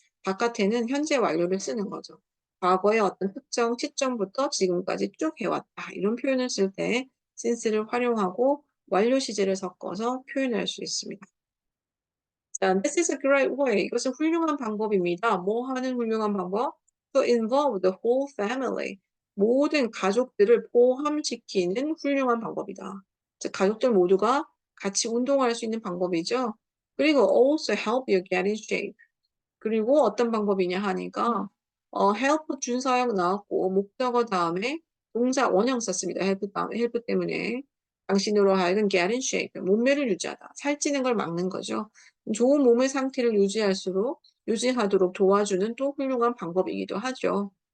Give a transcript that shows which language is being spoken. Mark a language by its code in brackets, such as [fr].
[ko] 바깥에는 현재 완료를 쓰는 거죠. 과거의 어떤 특정 시점부터 지금까지 쭉 해왔다 이런 표현을 쓸 때 since를 활용하고 완료 시제를 섞어서 표현할 수 있습니다. [en] 자, this is a great way. [ko] 이것은 훌륭한 방법입니다. 뭐 하는 훌륭한 방법? [en] To involve the whole family. [ko] 모든 가족들을 포함시키는 훌륭한 방법이다. 즉, 가족들 모두가 같이 운동할 수 있는 방법이죠. [en] 그리고 also help you get in shape. [ko] 그리고 어떤 방법이냐 하니까 help 준사역 나왔고 목적어 다음에 동사 원형 썼습니다. help 때문에. 당신으로 하여금 [en] get in shape, [ko] 몸매를 유지하다. 살찌는 걸 막는 거죠. 좋은 몸의 상태를 유지하도록 도와주는 또 훌륭한 방법이기도 하죠.